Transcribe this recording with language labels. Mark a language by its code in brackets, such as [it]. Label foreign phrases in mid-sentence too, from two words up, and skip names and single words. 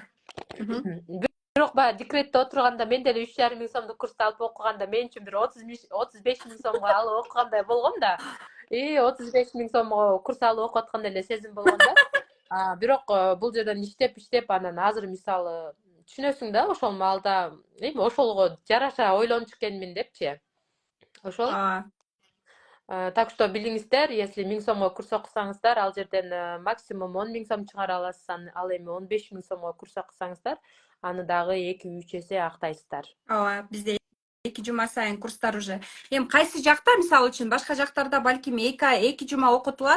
[ky] Бирок баягы декретте отурганда мен деле 3.500 сомдук курсту алып окуганда мен үчүн бир 35.000 сомго алып окугандай болгом да. 35.000 сомго курс алып окуп аткандай эле сезим болгон да. Бирок бул жерден иштеп анан азыр мисалы түшүнөсүң да ошол маалда эми ошолго жараша ойлонуп чыккенмин депчи. Ошол. ооба [ru] Так что [ky] билиңиздер, если 1000 сомго курс окусаңыздар, ал жерден максимум 10 000 сом чыгара аласыз. Ал эми 15 000 сомго курс окусаңыздар, аны дагы 2-3 эсе актайсыздар. ооба бизде 2 жума сайын курстар уже. Эми кайсы жакта, мисалы үчүн башка жактарда балким 2 жума окутулат.